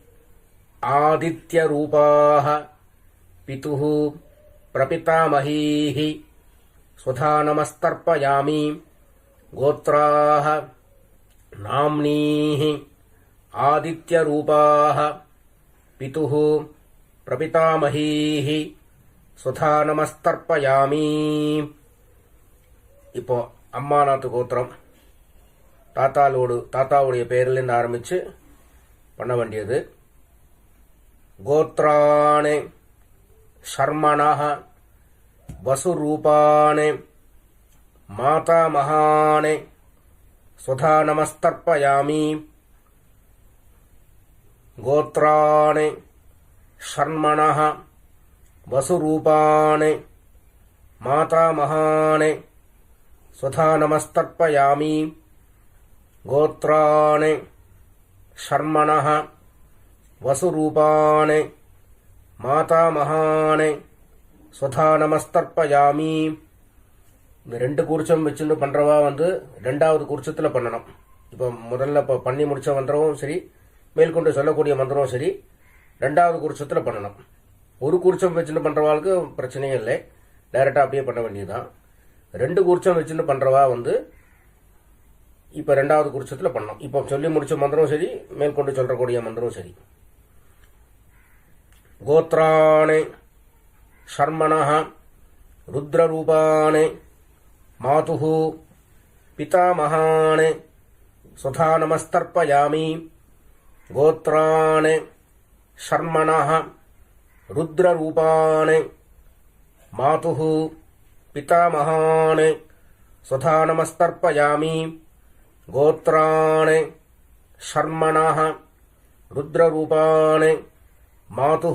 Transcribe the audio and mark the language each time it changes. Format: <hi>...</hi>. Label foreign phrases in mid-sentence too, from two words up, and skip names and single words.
<sa>आदित्यरूपाः पितुः प्रपितामहीः स्वधा नमस्तर्पयामि गोत्राः नाम्नीः आदित्यरूपाः पितुः प्रपितामहीः स्वधा नमस्तर्पयामि</sa> <ta>இப்போ அம்மாநாத்து கோத்திரம் தாத்தாவுடைய பேரிலிருந்து ஆரம்பிச்சு பண்ண வேண்டியது.</ta> <sa>गोत्राणि शर्मणः वसुरूपाणि मातामहानि स्वधा नमस्तर्पयामि गोत्राणि षण्मणः वसुरूपाणि मातामहानि स्वधा नमस्तर्पयामि गोत्राणि षण्मणः वसुरूपाणि मातामहानि स्वधा नमस्तर्पयामि.</sa> <ta>இந்த ரெண்டு கூர்ச்சம் வச்சுன்னு பண்றவா ரெண்டாவது கூர்ச்சத்துல பண்ணணும். இப்போ முதல்ல பண்ணி முடிச்ச மந்திரமும் சரி, மேற்கொண்டு சொல்லக்கூடிய மந்திரமும் சரி, ரெண்டாவது கூர்ச்சத்துல பண்ணணும். ஒரு கூர்ச்சம் வச்சுன்னு பண்றவாளுக்கு பிரச்சனையே இல்லை, டைரக்டா அப்படியே பண்ண வேண்டியதுதான். ரெண்டு கூர்ச்சம் வச்சுன்னு பண்றவா இப்ப ரெண்டாவது கூர்ச்சத்துல பண்ணணும். இப்போ சொல்லி முடிச்ச மந்திரமும் சரி, மேற்கொண்டு சொல்லக்கூடிய மந்திரமும் சரி.</ta> <sa>गोत्राणि शर्मणः रुद्ररूपाणि मातुः पितामहानि स्वधा नमस्तर्पयामि गोत्राणि षण्मणः रुद्ररूपाणि मातुः पितामहानि स्वधा नमस्तर्पयामि गोत्राणि षण्मणः रुद्ररूपाणि मातुः</sa>